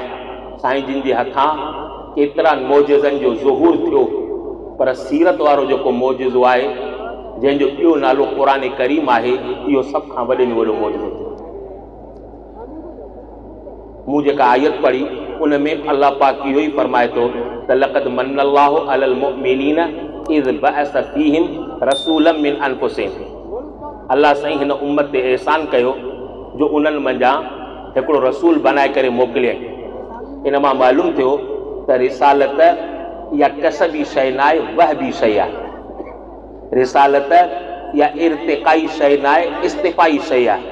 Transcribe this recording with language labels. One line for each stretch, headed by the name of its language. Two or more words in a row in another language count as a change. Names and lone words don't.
Sindhi: साईं जिन जे हथां केतिरा मोजेज़नि जो ज़ुहूर थियो, पर सीरत वारो जेको मोजेज़ो आहे जंहिंजो ॿियो नालो क़ुरान करीम आहे, इहो सभ खां वॾे में वॾो मोजेज़ो थियो। मूं जेका आयत पढ़ी उन में अल्लाह पाक इहो ई फरमाए थो त
Arabic: لقد من الله على المؤمنين إذ بعث فيهم رسولا من أنفسهم.
Sindhi: अल्लाह साईं हिन उम्मत ते एहसान कयो जो उन्हनि मंझां हिकिड़ो रसूल बनाए करे मोकिलियईं। इन मां मालूम थियो त रिसालत या कसबी शइ न आहे, वहबी शइ आहे। रिसालत या इर्तिकाई शइ न आहे, इस्तिफ़ाई शइ आहे।